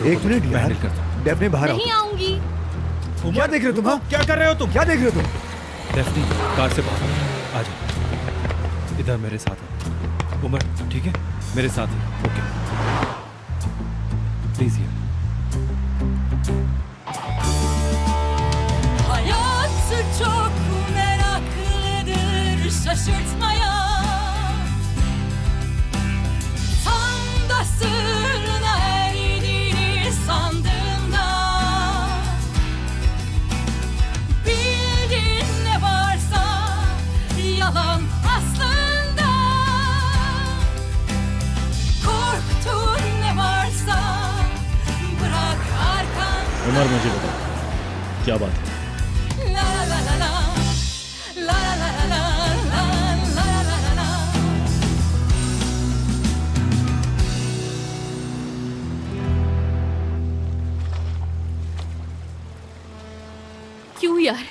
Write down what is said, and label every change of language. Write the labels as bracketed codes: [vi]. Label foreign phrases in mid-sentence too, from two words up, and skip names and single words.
[hi] एक मिनट मैं यार। हैंडल करता हूँ। डेफने बाहर आओ। नहीं आऊंगी। क्या देख रहे हो तुम? हाँ? क्या कर रहे हो तुम? क्या देख रहे हो तुम? डेफनी, कार से बाहर आ जाओ, इधर मेरे साथ है। उमर, ठीक है, मेरे साथ है। [en] okay, please [hi] यार। [tr] Hayatı çok meraklıdır şaşırtmaya. Tam da sırrına erdiğini sandığında, bildiğin ne varsa yalan aslında. Korktuğun ne varsa bırak arkanda. [hi] उमर मुझे बता, क्या बात है? La la la la la la la la la la la la la. क्यों यार?